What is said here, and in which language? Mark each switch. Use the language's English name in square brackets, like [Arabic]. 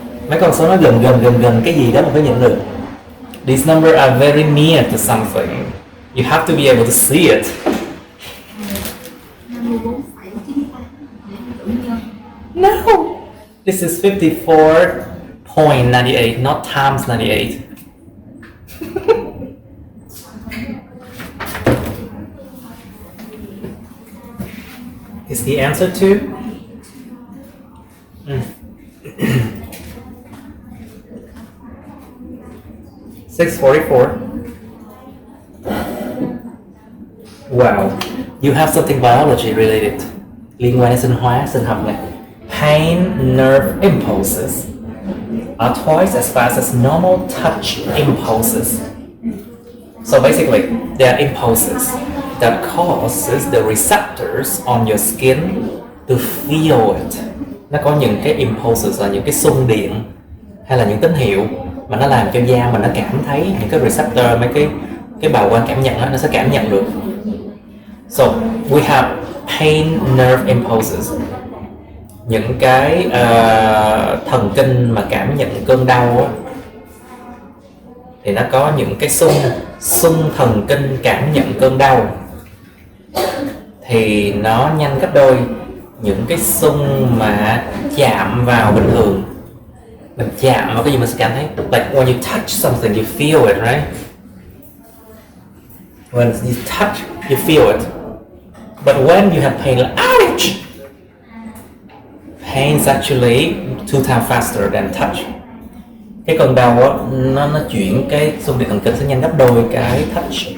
[Vietnamese] Mấy con số nó gần cái gì đó mà phải nhận được. [English] These numbers are very near to something. You have to be able to see it. No! This is 54.98, not times 98. Is the answer 2? 644. Wow, you have something biology related. [Vietnamese] Liên quan đến sinh hóa, sinh học này. [English] Pain nerve impulses are twice as fast as normal touch impulses. So basically, they are impulses that causes the receptors on your skin to feel it. [Vietnamese] Nó có những cái impulses là những cái xung điện hay là những tín hiệu mà nó làm cho da mình nó cảm thấy, những cái receptor, mấy cái bào quang cảm nhận đó, nó sẽ cảm nhận được. [English] So we have pain nerve impulses, [Vietnamese] những cái thần kinh mà cảm nhận cơn đau á, thì nó có những cái xung thần kinh cảm nhận cơn đau thì nó nhanh gấp đôi những cái xung mà chạm vào bình thường. Mình chạm vào cái gì mình sẽ cảm thấy, [English] like when you touch something you feel it, right? When you touch you feel it, but when you have pain, like ouch, pain is actually 2 times faster than touch. [Vietnamese] Cái cơn đau á, nó chuyển cái xung điện thần kinh sẽ nhanh gấp đôi cái touch.